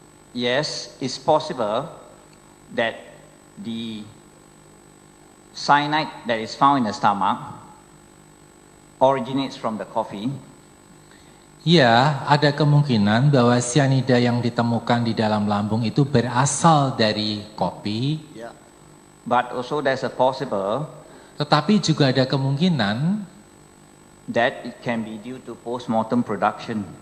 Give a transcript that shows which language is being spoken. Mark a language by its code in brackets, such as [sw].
[en] Yes, it's possible that the cyanide that is found in the stomach originates from the coffee. [id] Ya, ada kemungkinan bahwa sianida yang ditemukan di dalam lambung itu berasal dari kopi. Ya. [en] But also there's a possible [id] Tetapi juga ada kemungkinan [en] that it can be due to post-mortem production.